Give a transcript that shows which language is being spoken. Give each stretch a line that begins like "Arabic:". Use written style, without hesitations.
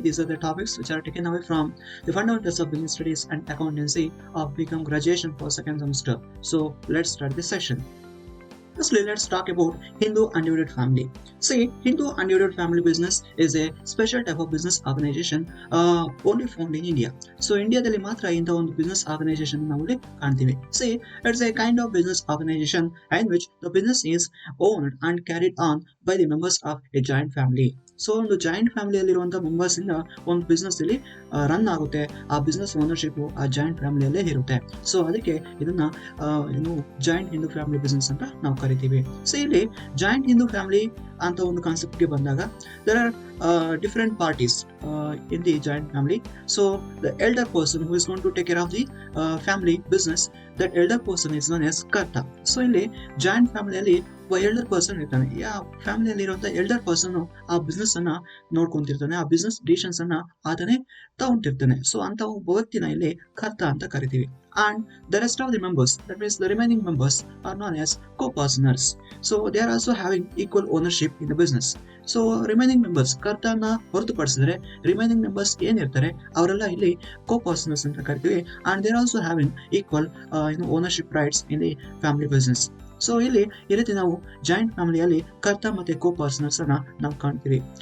English: These are the topics which are taken away from the fundamentals of business studies and accountancy of BCom graduation for second semester. So let's start this session. Firstly, let's talk about Hindu undivided family. See, Hindu undivided family business is a special type of business organization only found in India.
Kannada: So, ಇಂಡಿಯಾದಲ್ಲಿ ಮಾತ್ರ ಇಂಥ ಒಂದು business organization ನಾವು ಕಾಣ್ತೀವಿ.
English: See, it's a kind of business organization in which the business is owned and carried on by the members of a joint family.
Kannada: So ಒಂದು joint ಫ್ಯಾಮಿಲಿಯಲ್ಲಿರುವಂಥ members ಇಂದ ಒಂದು business ಇಲ್ಲಿ ರನ್ ಆಗುತ್ತೆ. ಆ ಬಿಸ್ನೆಸ್ ಓನರ್ಶಿಪ್ ಆ joint ಫ್ಯಾಮಿಲಿಯಲ್ಲೇ ಇರುತ್ತೆ. So ಅದಕ್ಕೆ ಇದನ್ನ ಏನು ಜಾಯಿಂಟ್ ಹಿಂದೂ ಫ್ಯಾಮಿಲಿ ಬಿಸ್ನೆಸ್ ಅಂತ ನಾವು ಕರಿತೀವಿ. ಸೊ ಇಲ್ಲಿ ಜಾಯಿಂಟ್ ಹಿಂದೂ ಫ್ಯಾಮಿಲಿ ಅಂತ ಒಂದು ಕಾನ್ಸೆಪ್ಟ್ಗೆ ಬಂದಾಗ
English: there are different parties in the joint family. So the elder person who is going to take care of the family business, that elder person is known as karta.
Kannada: So ಇಲ್ಲಿ joint ಫ್ಯಾಮಿಲಿಯಲ್ಲಿ elder person ಇರ್ತಾನೆ. ಯಾವ ಫ್ಯಾಮಿಲಿಯಲ್ಲಿ ಇರುವಂತ elder person ಆ business ಅನ್ನ ನೋಡ್ಕೊಂತಿರ್ತಾನೆ, ಆ business decisions ಅನ್ನ ಆತನೇ ತಗೊಂತಿರ್ತಾನೆ. ಸೊ ಅಂತ ಒಬ್ಬ ವ್ಯಕ್ತಿನ ಇಲ್ಲಿ ಕರ್ತ ಅಂತ ಕರಿತೀವಿ.
English: And the rest of the members, that means the remaining members, are known as co-partners. So they are also having equal ownership in the business.
Kannada: So remaining members ಕರ್ತನ ಹೊರತುಪಡಿಸಿದ್ರೆ ರಿಮೈನಿಂಗ್ ಮೆಂಬರ್ಸ್ ಏನಿರ್ತಾರೆ ಅವರೆಲ್ಲ ಇಲ್ಲಿ ಕೋ-ಪರ್ಸನರ್ಸ್ ಅಂತ ಕರಿತೀವಿ.
English: And there also having equal ownership rights in the family business.
Kannada: So ಇಲ್ಲಿ ಈ ರೀತಿ ನಾವು ಜಾಯಿಂಟ್ ಫ್ಯಾಮಿಲಿಯಲ್ಲಿ ಕರ್ತ ಮತ್ತೆ ಕೋ-ಪರ್ಸನರ್ಸ್ ಅನ್ನ ನಾವು ಕಾಣ್ತೀವಿ.